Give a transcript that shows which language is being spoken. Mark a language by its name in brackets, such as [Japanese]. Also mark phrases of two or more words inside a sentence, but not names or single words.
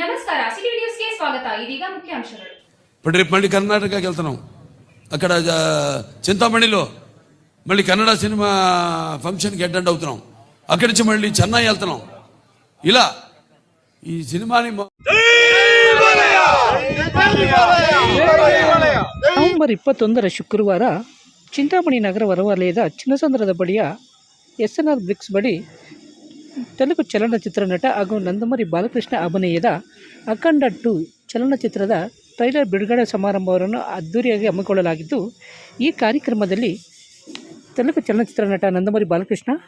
[Kannada] ನಮಸ್ಕಾರ, ಸಿಟಿ ನ್ಯೂಸ್ಗೆ ಸ್ವಾಗತ. ಇದೀಗ ಮುಖ್ಯಾಂಶಗಳು. [Telugu] మళ్ళీ కర్ణాటకకి వెళ్తున్నాం. అక్కడ చింతామణిలో మళ్ళీ కన్నడ సినిమా ఫంక్షన్కి అటెండ్ అవుతున్నాం. అక్కడి నుంచి మళ్ళీ చెన్నై వెళ్తున్నాం. ఇలా ఈ సినిమాని [Kannada] ನವೆಂಬರ್ 21 ಶುಕ್ರವಾರ ಚಿಂತಾಮಣಿ ನಗರ ಹೊರವಲಯದ ಚಿನ್ನಸಂದ್ರದ ಬಳಿಯ SNR ಬ್ರಿಕ್ಸ್ ಬಳಿ ತೆಲುಗು ಚಲನಚಿತ್ರ ನಟ ಹಾಗೂ ನಂದಮುರಿ ಬಾಲಕೃಷ್ಣ ಅಭಿನಯದ ಅಖಂಡ 2 ಚಲನಚಿತ್ರದ ಟ್ರೈಲರ್ ಬಿಡುಗಡೆ ಸಮಾರಂಭವನ್ನು ಅದ್ದೂರಿಯಾಗಿ ಹಮ್ಮಿಕೊಳ್ಳಲಾಗಿದ್ದು, ಈ ಕಾರ್ಯಕ್ರಮದಲ್ಲಿ ತೆಲುಗು ಚಲನಚಿತ್ರ ನಟ ನಂದಮುರಿ ಬಾಲಕೃಷ್ಣ,